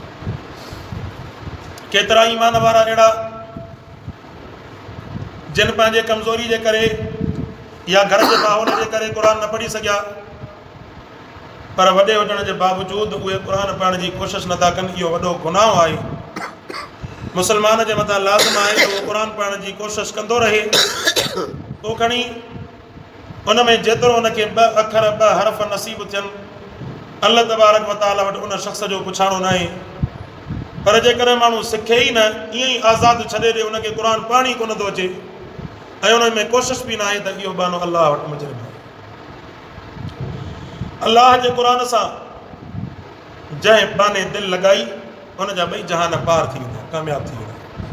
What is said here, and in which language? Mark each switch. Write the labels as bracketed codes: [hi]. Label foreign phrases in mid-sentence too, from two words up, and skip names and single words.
[sd] केतिरा ईमान वारा अहिड़ा जिन पंहिंजे कमज़ोरी जे करे या घर जे माहौल जे करे क़ुर न पढ़ी सघिया पर वॾे हुजण जे बावजूदि उहे क़ुर पढ़ण जी कोशिशि नथा कनि। इहो वॾो गुनाह आहे। मुस्लमान जे मथां लाज़िम आहे त उहो क़ुर पढ़ण जी कोशिशि कंदो रहे। पोइ खणी उन में जेतिरो उनखे ॿ अखर ॿ हर्फ़ नसीब थियनि [ar] الله تبارك وتعالى [sd] वटि उन शख़्स जो पुछाणो न आहे। पर जेकॾहिं माण्हू सिखे ई न ईअं ई आज़ादु छॾे ॾे उनखे क़ुर पढ़ण ई कोन थो अचे ऐं उन में कोशिशि बि न आहे त इहो बहानो अलाह वटि मुजरिम आहे। अलाह जे क़ुर सां जंहिं बहाने दिलि लॻाई उनजा ॿई जहान पार थी वेंदा, कामयाबु थी वेंदा।